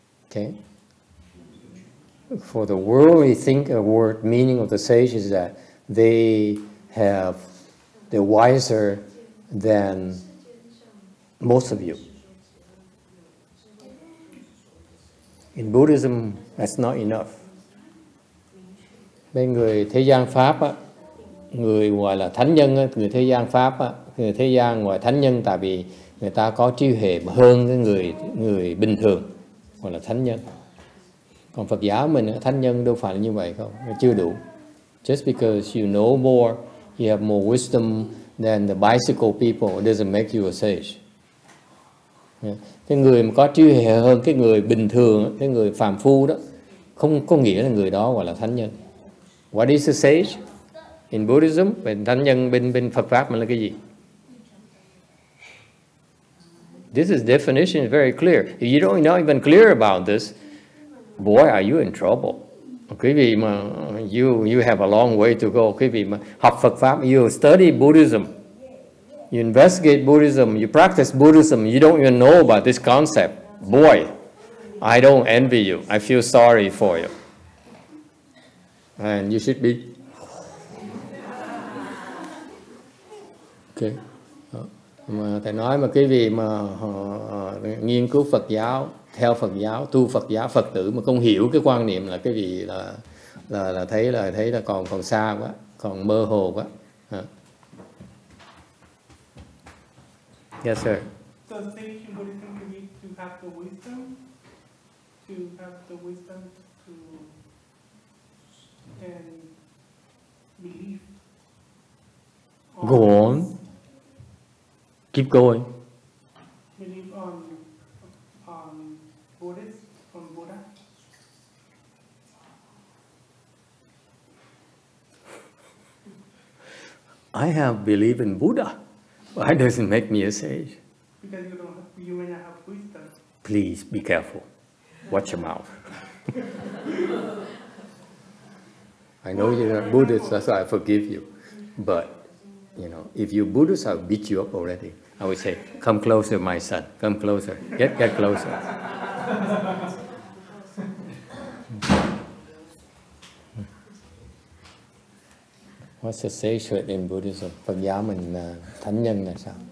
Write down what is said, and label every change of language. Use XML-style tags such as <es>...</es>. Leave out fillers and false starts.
<en>Okay? For the worldly word meaning of the sage is that they're wiser than most of you. In Buddhism, that's not enough.</en> <vi>Bên người thế gian Pháp á, người gọi là thánh nhân á, người thế gian Pháp á, người thế gian gọi thánh nhân tại vì người ta có trí huệ hơn cái người bình thường, gọi là thánh nhân. Còn Phật giáo mình thánh nhân đâu phải là như vậy không, nó chưa đủ.</vi> <en>Just because you know more, you have more wisdom than the bicycle people, it doesn't make you a sage.</en> <vi>Cái người mà có trí huệ hơn cái người bình thường, cái người phàm phu đó, không có nghĩa là người đó gọi là thánh nhân.</vi> <en>What is a sage? In Buddhism,</en> <vi>thánh nhân bên Phật pháp mình là cái gì?</vi> <en>This is definition is very clear. If you don't not even clear about this, boy, are you in trouble.</en> <vi>Quý vị mà</vi> <en>you have a long way to go.</en> <vi>Quý vị mà học Phật pháp,</vi> <en>you study Buddhism, you investigate Buddhism, you practice Buddhism, you don't even know about this concept. Boy, I don't envy you. I feel sorry for you. And you should be okay.</en> <vi>Mà thầy nói mà cái vị mà nghiên cứu Phật giáo, theo Phật giáo, tu Phật giáo, Phật tử mà không hiểu cái quan niệm là cái vị là thấy là còn xa quá, còn mơ hồ quá.</vi> <en>Yes, sir. So sage in Buddhism you need to have the wisdom, to and belief. Go on. Keep going. Believe on Buddhist, on Buddha. I have belief in Buddha. Why doesn't make me a sage? Because you may not have wisdom. Please be careful. Watch your mouth. I know you're not Buddhist, that's why I forgive you. But, you know, if you're Buddhist, I'll beat you up already. I would say, come closer, my son. Come closer. Get closer. What's a sagehood in Buddhism?</en> <vi>Phật giáo mình thánh nhân là sao?</vi>